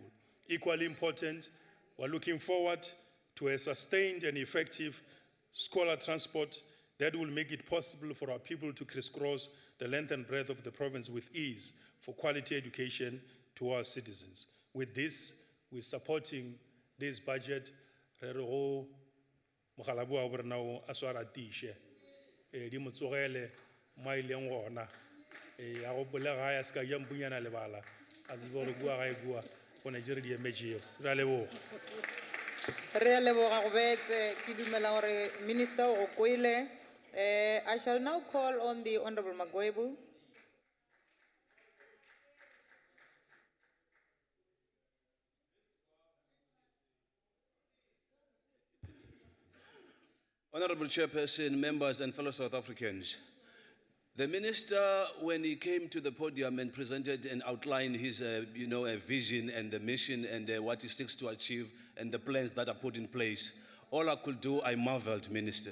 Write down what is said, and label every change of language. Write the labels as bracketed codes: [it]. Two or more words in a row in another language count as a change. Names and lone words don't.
[en] Equally important, we're looking forward to a sustained and effective scholar transport that will make it possible for our people to crisscross the length and breadth of the province with ease for quality education to our citizens. With this, we're supporting this budget. [tn] Re a leboga go betse, ke dumela gore Minister o go kwele. [en] I shall now call on the Honorable Magwebu. Honorable Chairperson, members and fellow South Africans, the Minister, when he came to the podium and presented and outlined his vision and the mission and what he seeks to achieve and the plans that are put in place, all I could do, I marveled, Minister.